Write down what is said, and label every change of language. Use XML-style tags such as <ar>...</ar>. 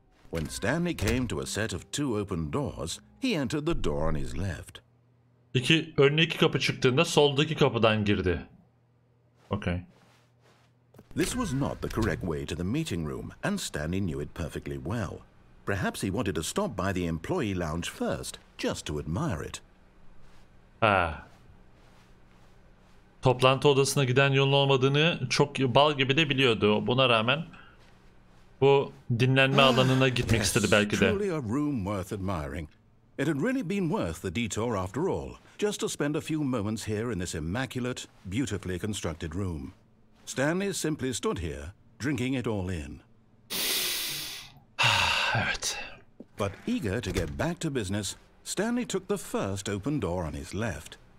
<en>When Stanley came to a set of two open doors, he entered the door on his left.</en> <tr>Önüne iki kapı çıktığında soldaki kapıdan girdi.</tr> <en>Okay. This was not the correct way to the meeting room, and Stanley knew it perfectly well. Perhaps he wanted to stop by the employee lounge first, just to admire it.</en> <tr>Toplantı odasına giden yolun olmadığını çok bal gibi de biliyordu. Buna rağmen bu dinlenme alanına gitmek istedi belki de.</tr> <en>Truly a room worth admiring. It had really been worth the detour after all, just to spend a few moments here in this immaculate, beautifully constructed room. Stanley simply stood here, drinking it all in.</en> <tr>Evet.</tr> <en>But eager to get back to business, Stanley took the first open door on his left.</en>